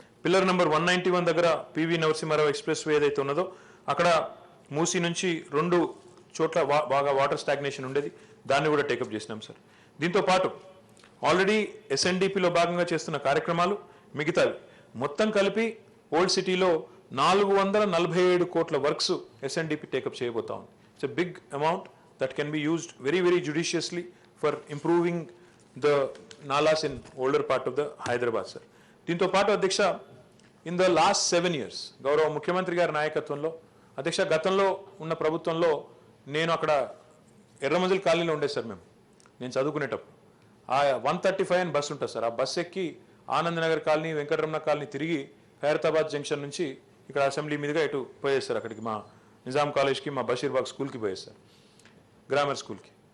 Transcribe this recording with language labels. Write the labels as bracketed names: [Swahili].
[Telugu] Pillar number 191 దగ్గర PV Narasimha Rao express way ఏదైతే ఉన్నదో అక్కడ మూసీ నుంచి 2 చోట్ల బాగా వాటర్ స్టాగ్నేషన్ ఉండేది, దాన్ని కూడా టేకప్ చేసినాం సార్. దీంతో పాటు ఆల్రెడీ SNDPలో భాగంగా చేస్తున్న కార్యక్రమాలు మిగతావి మొత్తం కలిపి ఓల్డ్ సిటీలో 447 కోట్ల వర్క్స్ SNDP టేకప్ చేయబోతా ఉంది. [English] It's a big amount. that can be used very, very judiciously for improving the nalas in older part of the Hyderabad, sir. [Telugu] దీంతో పాటు అధ్యక్ష [English] in the last 7 years [Telugu] గౌరవ ముఖ్యమంత్రి గారి నాయకత్వంలో అధ్యక్ష గతంలో ఉన్న ప్రభుత్వంలో నేను అక్కడ ఎర్రమంజిల్ కాలనీలో ఉండే సార్ నేను చదువుకునేటప్పుడు ఆ 135 అని బస్సు ఉంటుంది సార్. ఆ బస్సు ఎక్కి ఆనంద్ నగర్ కాలనీ, వెంకటరమణ కాలనీ తిరిగి ఖైరతాబాద్ జంక్షన్ నుంచి ఇక్కడ అసెంబ్లీ మీదుగా ఇటు పోయేస్తారు అక్కడికి మా నిజాం కాలేజ్కి, మా బషీర్బాగ్ స్కూల్కి పోయేస్తారు, గ్రామర్ స్కూల్కి.